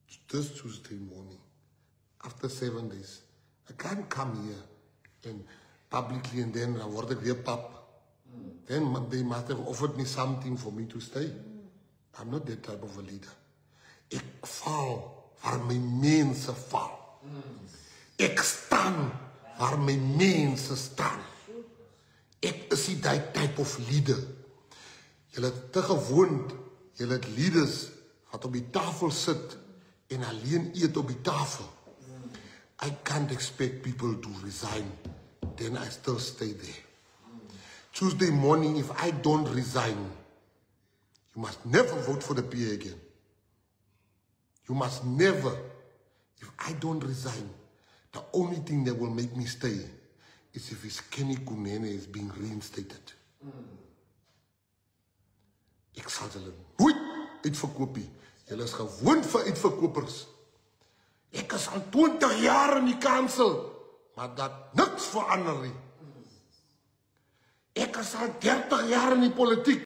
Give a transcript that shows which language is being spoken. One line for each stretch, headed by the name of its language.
English: This Tuesday morning, after 7 days, I can't come here and publicly and then I
Afrikaans: word ek weer pap.
English: Then they must have offered me something for me to stay. I'm not that type of a leader.
Afrikaans: Ek val waar my mense val. Ek staan waar my mense staan. Ek is die
English: type of leader.
Afrikaans: Julle het te gewoond, julle het leaders wat op die tafel sit en alleen eet op die tafel.
English: I can't expect people to resign, then I still stay there. Tuesday morning, if I don't resign, you must never vote for the PA again. You must never. If I don't resign, the only thing that will make me stay is if his Kenny Kunene is being reinstated.
Afrikaans: Ek sal julle nooit uitverkoop nie. Julle is gewoond vir uitverkopers. Ek is al 20 jaar in die kansel, maar dat niks verander nie. Ek is al 30 jaar in die politiek.